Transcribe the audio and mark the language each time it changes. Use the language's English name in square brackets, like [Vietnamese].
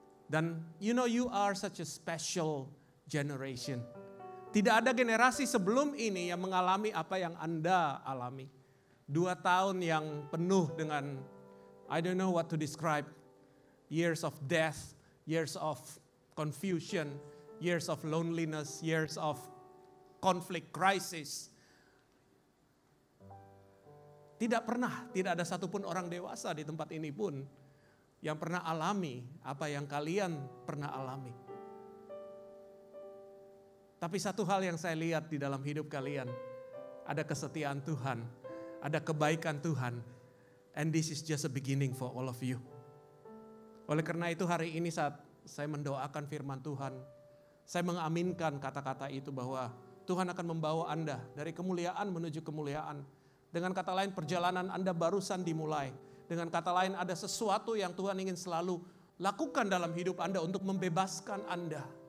[English] Dan you know you are such a special generation. [Indonesian] Tidak ada generasi sebelum ini yang mengalami apa yang Anda alami. 2 tahun yang penuh dengan, [English] I don't know what to describe. Years of death, years of confusion, years of loneliness, years of conflict, crisis. [Indonesian] Tidak ada satupun orang dewasa di tempat ini pun yang pernah alami apa yang kalian pernah alami. Tapi satu hal yang saya lihat di dalam hidup kalian, ada kesetiaan Tuhan, ada kebaikan Tuhan. [English] And this is just a beginning for all of you. [Indonesian] Oleh karena itu hari ini saat saya mendoakan firman Tuhan, saya mengaminkan kata-kata itu bahwa Tuhan akan membawa Anda dari kemuliaan menuju kemuliaan. Dengan kata lain, perjalanan Anda barusan dimulai. Dengan kata lain, ada sesuatu yang Tuhan ingin selalu lakukan dalam hidup Anda untuk membebaskan Anda.